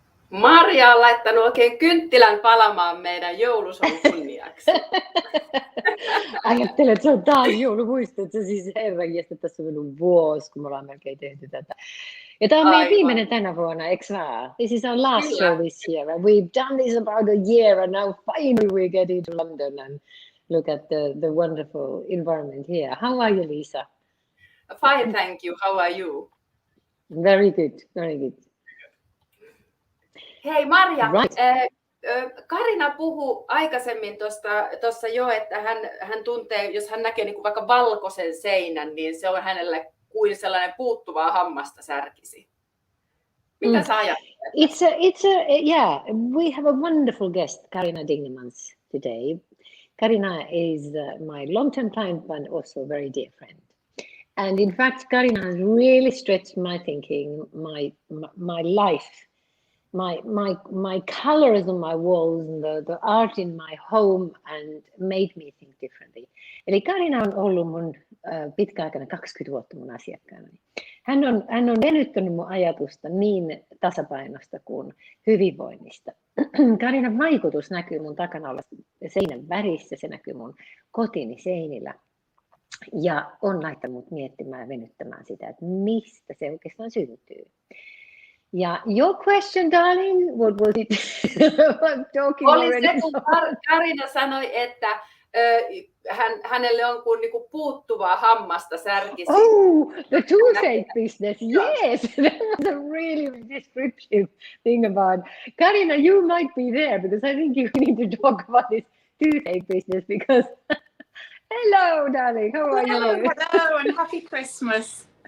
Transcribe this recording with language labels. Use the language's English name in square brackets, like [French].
[Finnish] Marja on laittanut oikein kynttilän palamaan meidän joulushon kunniaksi. Ajattelen, että se on taas joulumuisto, että siis herranjestas, tässä on mennyt vuosi, kun me ollaan melkein tehty tätä. Ja tämä on meidän viimeinen tänä vuonna, eikö vaan? [English] This is our last show this year. And we've done this about a year, and now finally we get into London and look at the wonderful environment here. How are you, Lisa? Fine, thank you. How are you? Very good, very good. [Finnish] Hei Marja, [English] Right. [Finnish] Carina puhui aikaisemmin tuossa jo, että hän tuntee, jos hän näkee niin kuin vaikka valkoisen seinän, niin se on hänelle kuin sellainen puuttuvaa hammasta särkisi. Mitä sä ajattelet? [English] Yeah, we have a wonderful guest, Carina Dingemans, today. Carina is my long-term client, but also a very dear friend. And in fact, Carina has really stretched my thinking, my life. My colors on my walls and the art in my home and made me think differently. [Finnish] Eli Carina on ollut mun pitkäaikana 20 vuotta mun asiakkaana. Hän on venyttänyt mun ajatusta niin tasapainosta kuin hyvinvoinnista. Carinan vaikutus näkyy mun takana olla seinän värissä, se näkyy mun kotini seinillä. Ja on laittanut mut miettimään ja venyttämään sitä, että mistä se oikeastaan syntyy. [English] Ja your question, darling, what was it? I'm talking already. [Finnish] Se, kun Carina sanoi, että hänelle on kuin niinku puuttuvaa hammasta särkisi. [English] Oh, the toothache business. Yes, that was a really descriptive thing about. Carina, you might be there because I think you need to talk about this toothache business because. Hello, darling. How are you? Hello, and happy Christmas.